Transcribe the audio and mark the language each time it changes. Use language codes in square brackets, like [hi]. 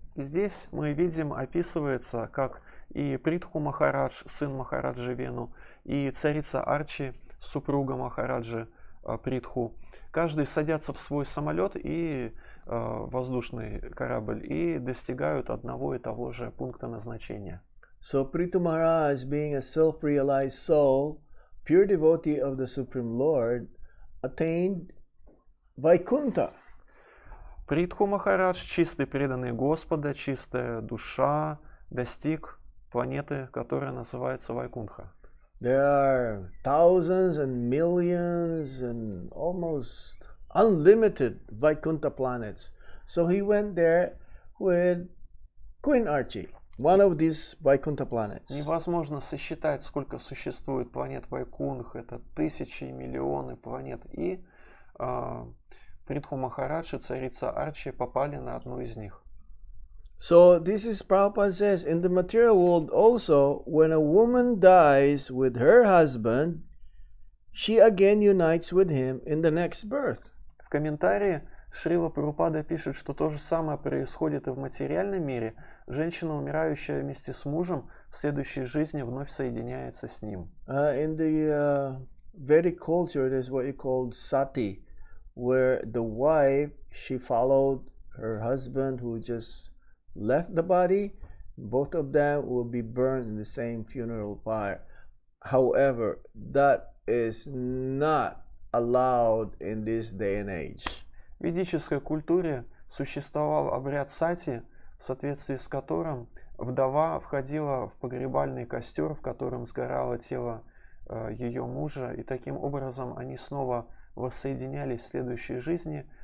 [ru] Здесь мы видим, описывается, как и Притху Махарадж, сын Махараджи Вену, и царица Арчи, супруга Махараджи Притху, каждый садятся в свой самолет и воздушный корабль и достигают одного и того же пункта назначения. [en] So Prithu Maharaj, being a self-realized soul, pure devotee of the Supreme Lord, attained Vaikuntha. [ru] Притху Махарадж, чистый преданный Господа, чистая душа, достиг планеты, которая называется Вайкунтха. [en] There are thousands and millions and almost unlimited Vaikuntha planets. So he went there with Queen Archie, one of these Vaikuntha planets. [ru] Невозможно сосчитать, сколько существует планет Вайкунх. Это тысячи и миллионы планет. И Притху Махарадж и царица Арчи попали на одну из них. [en] So this is Prabhupada says, in the material world also, when a woman dies with her husband, she again unites with him in the next birth. [ru] В комментарии Шрила Прабхупада пишет, что то же самое происходит и в материальном мире. Женщина, умирающая вместе с мужем, в следующей жизни вновь соединяется с ним. [en] In the Vedic culture, there's what you call sati, where the wife, she followed her husband who just left the body. Both of them will be burned in the same funeral pyre. However, that is not allowed in this day and age. [ru] В ведической культуре существовал обряд сати, в соответствии с которым вдова входила в погребальный костер, в котором сгорало тело ее мужа, и таким образом они снова воссоединялись в следующей жизни.